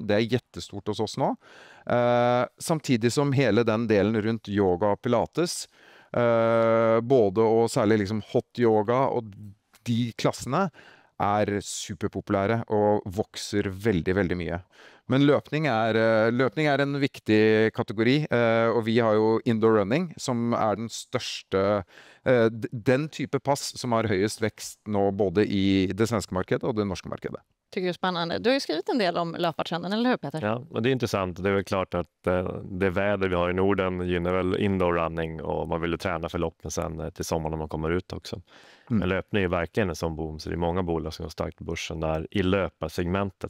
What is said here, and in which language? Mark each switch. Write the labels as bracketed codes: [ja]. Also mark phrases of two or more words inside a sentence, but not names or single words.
[no] Det er jättestort hos oss nå. Samtidig som hele den delen rundt yoga og pilates, både og særlig liksom hot yoga og de klassene er superpopulære og vokser veldig, veldig mye. Men løpning er en viktig kategori, og vi har jo [en] indoor running, [no] som er den største, den type pass som har høyest vekst nå både i det svenske markedet og det norske markedet. [sv] Tycker det är spännande. Du har ju skrivit en del om löpartrenden, eller hur Peter? Ja, och det är intressant. Det är väl klart att det väder vi har i Norden gynnar väl [en] indoor running [sv] och man vill ju träna för loppen sen till sommaren när man kommer ut också. Men löpning är verkligen en sån boom, så det är många bolag som går starkt på börsen där i löparsegmentet.